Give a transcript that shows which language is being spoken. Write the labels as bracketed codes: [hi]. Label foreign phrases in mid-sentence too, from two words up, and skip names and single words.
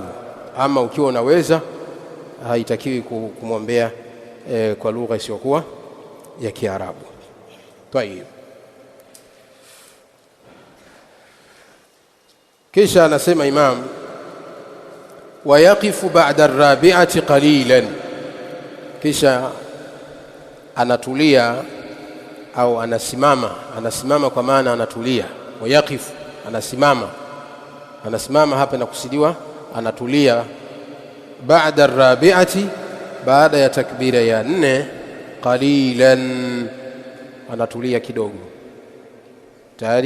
[sw] Ama ukiwa unaweza, haitakiwi kumwombea kwa lugha isiyokuwa ya Kiarabu. Tayeb, kisha anasema Imam [ar] ويقف بعد الرابعة قليلا [sw] kisha anatulia au anasimama kwa maana anatulia. Wayaqifu anasimama hapa na kusudiwa anatulia. [ar] بعد رابعة, [sw] baada ya takbira ya 4, qalilan, anatulia kidogo tayari.